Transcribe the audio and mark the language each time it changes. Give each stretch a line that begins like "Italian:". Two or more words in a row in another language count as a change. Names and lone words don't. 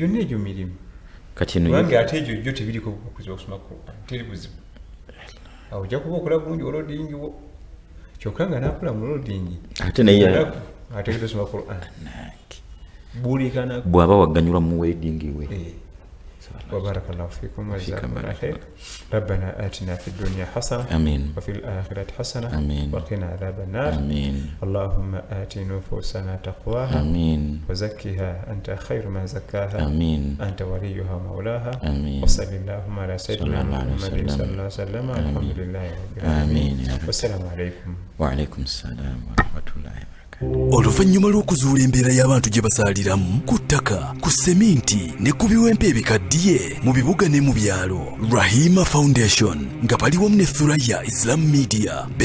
Ganda: gyonna egyo mirimu kubanga ate egyo jjo tebiriko bukuzi okusoma teri buzibu awo ojja kuba okola bulungi wolodingi wo kyokka nga nakula mu wolodingi ate naye ategedde osoma Quran buli kanaku bw'aba wagganyulwa mu weddingi we.
Arabic: وبارك الله فيكم وجزاكم الله خير. ربنا آتنا في الدنيا حسنة آمين وفي الآخرة حسنة آمين وقنا عذاب النار آمين اللهم آت نفوسنا تقواها آمين وزكها أنت خير من زكاها آمين أنت وليها مولاها آمين وصل اللهم على سيدنا محمد صلى الله عليه وسلم الحمد لله رب العالمين والسلام عليكم وعليكم السلام ورحمة الله وبركاته.
Ganda: Oluvannyuma lw'okuzuula embeera y'abantu gye basaaliramu ku ttaka, ku seminti ne ku biwempe ebikaddiye mu bibuga ne mu byalo, Rahima Foundation nga bali wamu ne Thurayya Islam Media